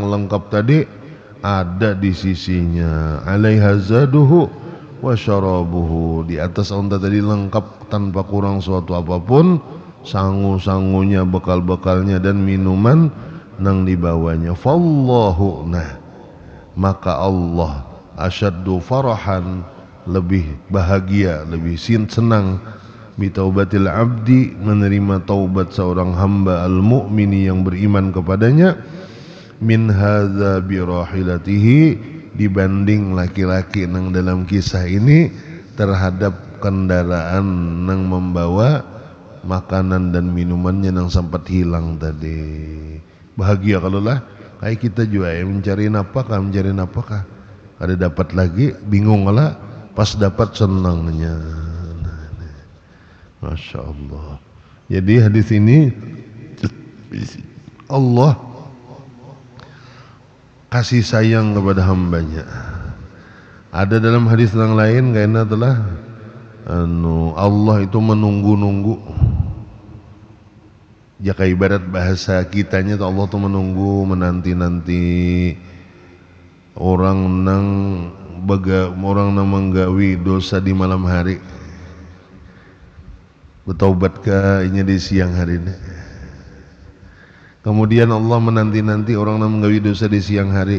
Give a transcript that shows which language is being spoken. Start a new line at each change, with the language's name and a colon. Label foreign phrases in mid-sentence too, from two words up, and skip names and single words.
Banjar: lengkap tadi ada di sisinya
Arabic: alaiha zaduhu wa syarabuhu
Banjar: di atas unta tadi lengkap tanpa kurang suatu apapun sangu-sangunya bekal-bekalnya dan minuman nang dibawanya fallahu nah maka
Arabic: Allah asyaddu farahan
Banjar: lebih bahagia lebih senang bitaubatil abdi menerima taubat seorang hamba al-mu'mini yang beriman kepadanya
Arabic: min hadza bi rahilatihi
Banjar: dibanding laki-laki nang dalam kisah ini terhadap kendaraan nang membawa makanan dan minumannya nang sempat hilang tadi bahagia kalau lah kayak kita juga mencari napakah ada dapat lagi bingung lah pas dapat senangnya
Arabic: Masya Allah
Banjar: jadi hadis ini Allah kasih sayang kepada hambanya ada dalam hadis yang lain kayaknya telah Allah itu menunggu-nunggu Jaka ibarat bahasa kitanya tuh Allah tuh menunggu menanti-nanti orang nang menggawi dosa di malam hari. Bertaubat ke inya di siang hari ini. Kemudian Allah menanti-nanti orang nang menggawi dosa di siang hari.